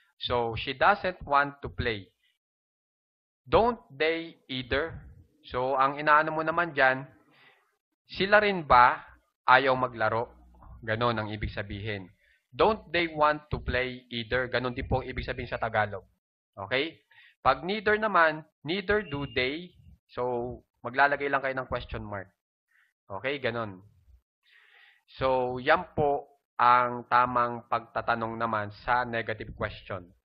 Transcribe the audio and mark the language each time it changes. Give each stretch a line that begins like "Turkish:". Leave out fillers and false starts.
English: So, she doesn't want to play. Don't they either?
Filipino: So, ang inaano mo naman dyan, sila rin ba ayaw maglaro? Ganon ang ibig sabihin.
English: Don't they want to play either?
Filipino: Ganon din po ang ibig sabihin sa Tagalog.
English: Okay? Pag neither naman, neither do they.
Filipino: So, maglalagay lang kayo ng question mark. Okay? Ganon. So, yan po ang tamang pagtatanong naman sa negative question.